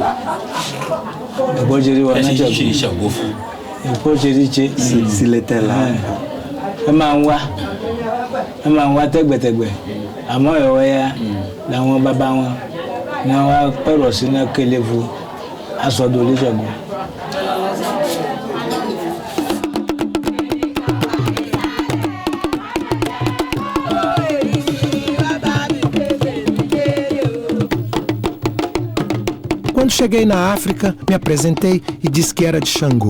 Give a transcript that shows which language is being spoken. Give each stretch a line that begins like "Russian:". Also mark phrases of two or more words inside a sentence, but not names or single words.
Yoruba: ìbọjẹrí wọnà Ṣàngó fún ìbọjẹrí jẹ sílẹ̀ tẹ́lá ẹ máa ń wá tẹ́gbẹ̀tẹ́gbẹ̀ àmọ́ ẹ̀wọ́ ya làwọn bàbá wọn ni wọ́n wá pẹ̀rọ̀ sínú Kélévu aṣọ́dọ̀ Olúṣọ̀gbó.
Portuguese: Quando cheguei na África, me apresentei e disse que era de Xangô.